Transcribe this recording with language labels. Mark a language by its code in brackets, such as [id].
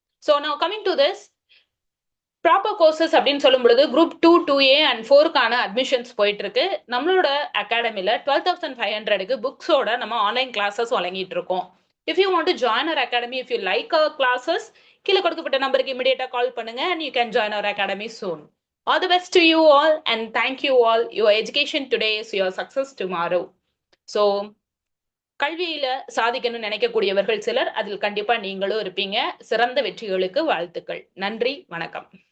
[ta] So நான் [en] coming to this [ta] proper courses அப்படின்னு சொல்லும் பொழுது குரூப் 2, 2A அண்ட் 4க்கான அட்மிஷன்ஸ் போயிட்டு இருக்கு. நம்மளோட அகாடமில 12,500க்கு புக்ஸோட நம்ம ஆன்லைன் கிளாஸஸ் வழங்கிட்டு இருக்கோம். [en] if you want to join our academy, if you like our classes, [ta] கீழே கொடுக்கப்பட்ட நம்பருக்கு இமிடியேட்டா கால் பண்ணுங்க [en] and you can join our academy soon. All the best to you all and thank you all. Your education today is your success tomorrow. [ta] So கல்வியில சாதிக்கணும்னு நினைக்கக்கூடியவர்கள் சிலர், அதில் கண்டிப்பா நீங்களும் இருப்பீங்க. சிறந்த வெற்றிகளுக்கு வாழ்த்துக்கள். நன்றி, வணக்கம்.